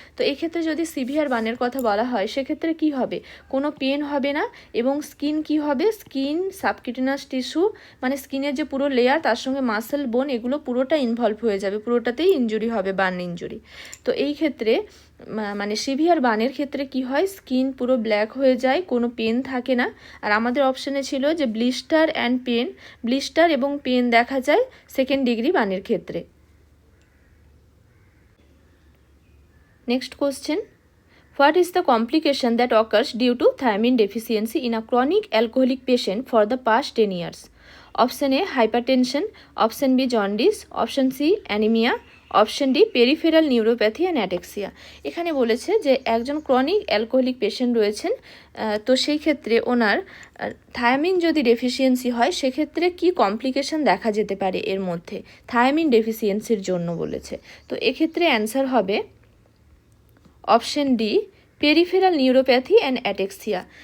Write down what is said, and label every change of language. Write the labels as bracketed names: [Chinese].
[Bangla] তো এক্ষেত্রে যদি সিভিয়ার বার্নের কথা বলা হয় সেক্ষেত্রে কি হবে, কোনো পেন হবে না এবং স্কিন কি হবে, স্কিন সাবকিউটেনাস টিস্যু মানে স্কিনের যে পুরো লেয়ার তার সঙ্গে মাসেল বোন এগুলো পুরোটা ইনভলভ হয়ে যাবে, পুরোটাতেই ইনজুরি হবে, বার্ন ইনজুরি। তো এই ক্ষেত্রে সিভিয়ার বার্নের ক্ষেত্রে কি হয়, স্কিন পুরো ব্ল্যাক হয়ে যায়, কোনো পেন থাকে না। আর আমাদের অপশানে ছিল যে ব্লিস্টার অ্যান্ড পেন, ব্লিস্টার এবং পেন দেখা যায় সেকেন্ড ডিগ্রি বার্নের ক্ষেত্রে। Next question, [English] What is the complication that occurs due to thiamine deficiency in a chronic alcoholic patient for the past 10 years? Option A hypertension, option B jaundice, option C anemia, option D peripheral neuropathy and ataxia. [Bangla] এখানে বলেছে যে একজন chronic alcoholic patient রয়েছেন, তো সেই ক্ষেত্রে ওনার thymine যদি deficiency হয় সেক্ষেত্রে কি কমপ্লিকেশন দেখা যেতে পারে এর মধ্যে থায়ামিন ডেফিসিয়েন্সির জন্য বলেছে। তো এক্ষেত্রে অ্যান্সার হবে option D peripheral neuropathy and অ্যাটেক্সিয়া।